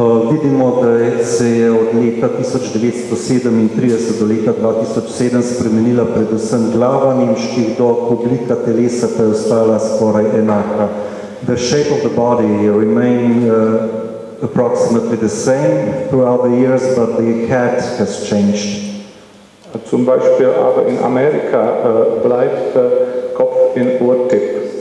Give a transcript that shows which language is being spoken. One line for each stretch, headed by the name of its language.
Slovenian: Vidimo, da se je od leta 1937 do leta 2007 spremenila predvsem glava nemških dog, oblika telesa pa je ostala skoraj enaka.
English: The shape of the body remain approximately the same throughout the years, but the cat has changed.
German: Zum Beispiel aber in Amerika bleibt der Kopf in Urtip.